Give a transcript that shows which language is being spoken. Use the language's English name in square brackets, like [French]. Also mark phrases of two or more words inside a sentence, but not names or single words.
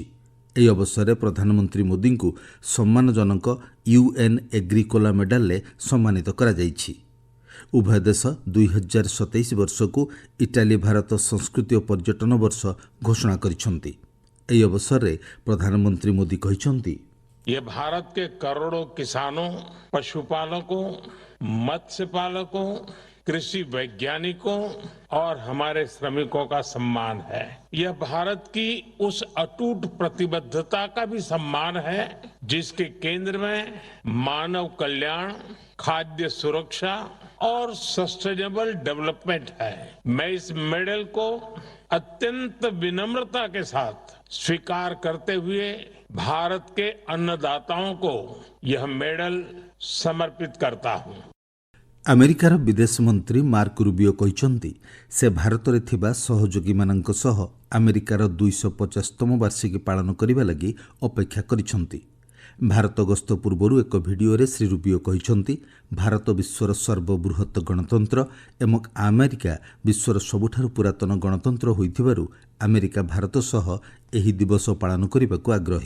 [Odia] ଏହି ଅବସରରେ ପ୍ରଧାନମନ୍ତ୍ରୀ ମୋଦିଙ୍କୁ ସମ୍ମାନଜନକ UN ଏଗ୍ରିକୋଲା ମେଡାଲରେ ସମ୍ମାନିତ କରାଯାଇଛି। ଉଭୟ ଦେଶ 2027 ବର୍ଷକୁ ଇଟାଲୀ ଭାରତ ସଂସ୍କୃତି ଓ ପର୍ଯ୍ୟଟନ ବର୍ଷ ଘୋଷଣା କରିଛନ୍ତି। ଏହି ଅବସରରେ ପ୍ରଧାନମନ୍ତ୍ରୀ ମୋଦି କହିଛନ୍ତି, [Hindi] ये भारत के करोड़ों किसानों, पशुपालकों, मत्स्य पालकों, कृषि वैज्ञानिकों और हमारे श्रमिकों का सम्मान है। यह भारत की उस अटूट प्रतिबद्धता का भी सम्मान है जिसके केंद्र में मानव कल्याण, खाद्य सुरक्षा और [English] sustainable development [Hindi] है। मैं इस मेडल को अत्यंत विनम्रता के साथ स्वीकार करते हुए भारत के अन्नदाताओं को यह मेडल समर्पित करता हूं। [Odia] ଆମେରିକାର ବିଦେଶ ମନ୍ତ୍ରୀ ମାର୍କ ରୁବିଓ କହିଛନ୍ତି, ସେ ଭାରତରେ ଥିବା ସହଯୋଗୀମାନଙ୍କ ସହ ଆମେରିକାର 250ତମ ବାର୍ଷିକୀ ପାଳନ କରିବା ଲାଗି ଅପେକ୍ଷା କରିଛନ୍ତି। ଭାରତ ଗସ୍ତ ପୂର୍ବରୁ ଏକ ଭିଡିଓରେ ଶ୍ରୀ ରୁବିଓ କହିଛନ୍ତି, ଭାରତ ବିଶ୍ୱର ସର୍ବବୃହତ ଗଣତନ୍ତ୍ର ଏବଂ ଆମେରିକା ବିଶ୍ୱର ସବୁଠାରୁ ପୁରାତନ ଗଣତନ୍ତ୍ର ହୋଇଥିବାରୁ ଆମେରିକା ଭାରତ ସହ ଏହି ଦିବସ ପାଳନ କରିବାକୁ ଆଗ୍ରହୀ।